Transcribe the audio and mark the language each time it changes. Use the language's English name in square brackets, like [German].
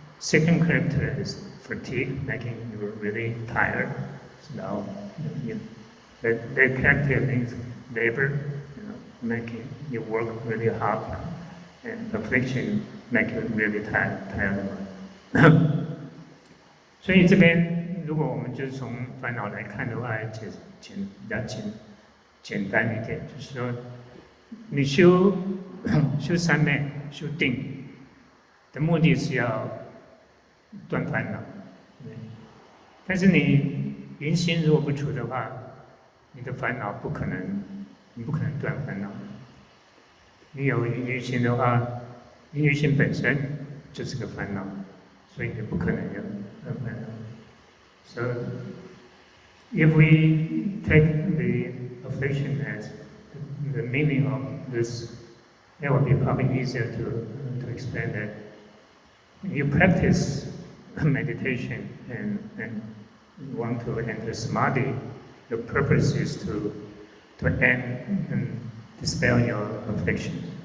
[English] Second character is fatigue, making you really tired. So now, that character means labor, making you work really hard. And affliction make you really tired. [Chinese] 所以这边，如果我们就是从烦恼来看的话，比较简单一点，就是说，你修三昧、修定的目的是要断烦恼，但是你淫心如果不除的话，你的烦恼你不可能断烦恼。你有淫欲心的话，淫欲心本身就是个烦恼，所以你不可能有烦恼。 [English] So if we take the affliction as the meaning of this, it would be probably easier to explain that. You practice meditation and want to enter samadhi, the purpose is to end and dispel your affliction.